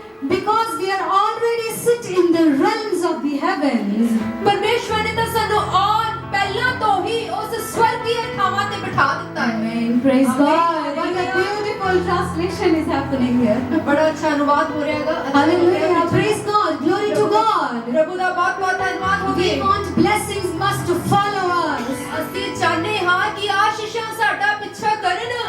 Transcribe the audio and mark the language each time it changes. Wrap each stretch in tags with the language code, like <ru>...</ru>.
<en>Because we are already sit in the realms of the heavens.</en> <pa>ਪਰਮੇਸ਼ਵਰ ਨੇ ਤਾਂ ਸਾਨੂੰ ਔਰ ਪਹਿਲਾਂ ਤੋਂ ਹੀ ਉਸ ਸਵਰਗੀ ਥਾਵਾਂ ਤੇ ਬਿਠਾ ਦਿੱਤਾ ਹੈ</pa> <en>Amen. Praise Amen. God. What a beautiful translation is happening here.</en> <pa>ਬੜਾ ਅੱਛਾ ਅਨੁਵਾਦ ਹੋ ਰਿਹਾ ਹੈਗਾ ਅੱਛਾ ਹੋ ਰਿਹਾ</pa> <en>Hallelujah.</en> <pa>ਹੈ।</pa> <en>Praise God. Glory to God.</en> <pa>ਪ੍ਰਭੂ ਦਾ ਬਹੁਤ ਬਹੁਤ ਧੰਨਵਾਦ</pa> <en>We</en> <pa>ਹੋਵੇ</pa> <en>want blessings must follow us.</en> <pa>ਅਸੀਂ ਚਾਹੁੰਦੇ ਹਾਂ ਕਿ ਆਸ਼ੀਸ਼ਾਂ ਸਾਡਾ ਪਿੱਛਾ ਕਰਨ</pa>